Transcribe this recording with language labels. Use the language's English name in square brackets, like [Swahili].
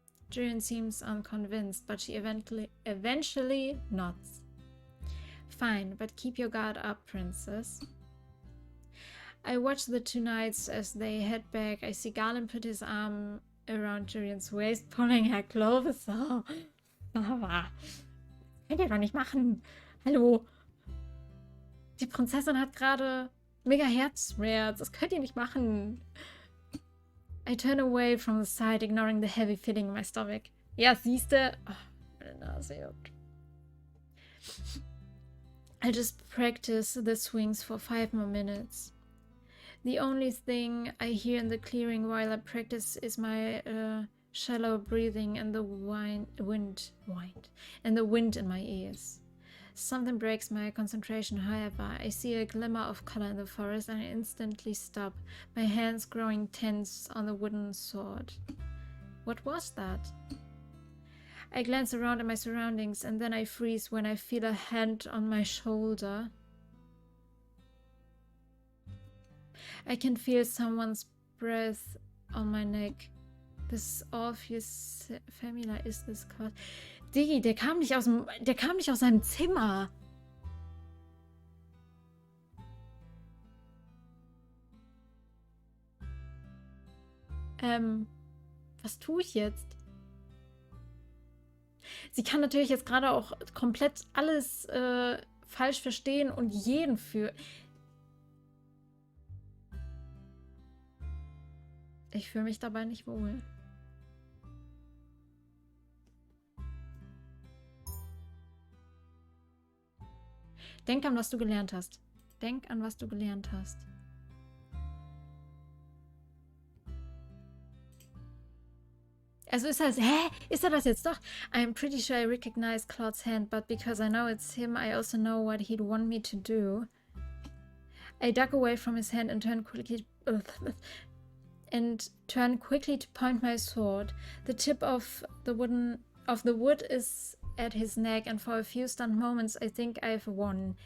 [English] Jurian seems unconvinced, but she eventually nods. Fine, but keep your guard up, princess. I watch the two knights as they head back. I see Garland put his arm around Jurians waist, pulling her clothes. Oh. [German] Könnt ihr doch nicht machen. Hallo. Die Prinzessin hat gerade mega Herzschmerz. Das könnt ihr nicht machen. [English] I turn away from the side, ignoring the heavy feeling in my stomach. [German] Ja, siehste. Oh, meine Nase juckt. [English] I just practice the swings for 5 more minutes. The only thing I hear in the clearing while I practice is my shallow breathing and the wind in my ears. Something breaks my concentration, however. I see a glimmer of color in the forest and I instantly stop, my hands growing tense on the wooden sword. What was that? I glance around at my surroundings and then I freeze when I feel a hand on my shoulder. I can feel someone's breath on my neck. This obvious familiar is this Claude. [German] Diggi, der kam nicht aus seinem Zimmer. Was tue ich jetzt? Sie kann natürlich jetzt gerade auch komplett alles falsch verstehen und jeden für... Ich fühle mich dabei nicht wohl. Denk an, was du gelernt hast. Denk an, was du gelernt hast. Also ist das, ist er das jetzt doch? [English] I'm pretty sure I recognize Claude's hand, but because I know it's him, I also know what he'd want me to do. I duck away from his hand and turn quickly to point my sword. The tip of the wood is at his neck, and for a few stunned moments I think I've won.